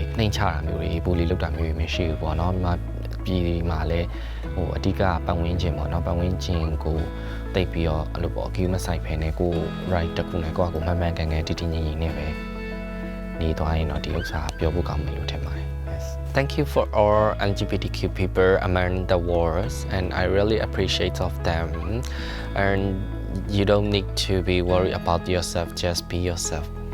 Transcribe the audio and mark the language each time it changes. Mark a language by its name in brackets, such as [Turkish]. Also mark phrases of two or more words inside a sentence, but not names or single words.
[Burmese] နှိမ်ချတာမျိုးတွေပူလီလောက်တာမျိုးတွေမရှိဘူးပေါ့နော်မြန်မာပြည်မှာလည်းအဓိကပတ်ဝန်းကျင်ပေါ့နော်ပတ်ဝန်းကျင်ကိုတိတ်ပြီးတော့အဲ့လိုပေါ့ queue မဆိုင်ဖ ਨੇ ကို right တခုနဲ့ကိုမှန်မှန်ကန်ကန်တည်တည်ငြိမ်ငြိမ်နဲ့ပဲနေသွားရင်တော့ဒီဥစ္စာပြောဖို့ကောင်းမယ်လို့ထင်ပါတယ် [English] Thank you for all LGBTQ people among the world and I really appreciate of them and you don't need to be worried about yourself just be yourself